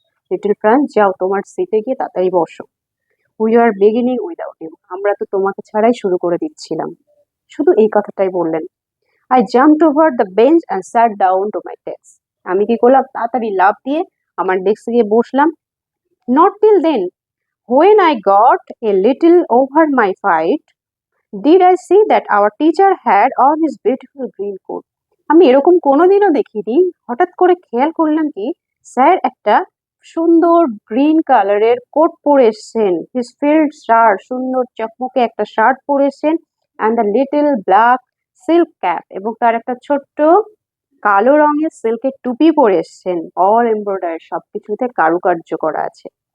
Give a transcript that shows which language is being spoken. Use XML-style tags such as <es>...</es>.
<bn>Little France, যাও তোমার সিটে গিয়ে তাড়াতাড়ি বসো।</bn> <en>we are beginning without you,</en> <bn>আমরা তো তোমাকে ছাড়াই শুরু করে দিচ্ছিলাম। শুধু এই কথাটাই বললেন।</bn> <en>I jumped over the bench and sat down to my desk.</en> <bn>আমি কি করলাম, তাড়াতাড়ি লাফ দিয়ে আমার ডেস্কে গিয়ে বসলাম।</bn> <en>Not till then, when I got a little over my fight, did I see that our teacher had on his beautiful green coat.</en> <bn>আমি এরকম কোনোদিনও দেখিনি, হঠাৎ করে খেয়াল করলাম কি স্যার একটা সুন্দর গ্রিন কালারের কোট পরে এসছেন,</bn> <en>his field shirt,</en> <bn>সুন্দর চকমকে একটা শার্ট পরে এসছেন,</bn> <en>and the little black silk cap,</en> <bn>এবং তার একটা ছোট্ট কালো রঙের সিল্কের টুপি পরে এসছেন,</bn> <en>all embroidery,</en> <bn>সবকিছুতে কারুকার্য করা আছে।</bn>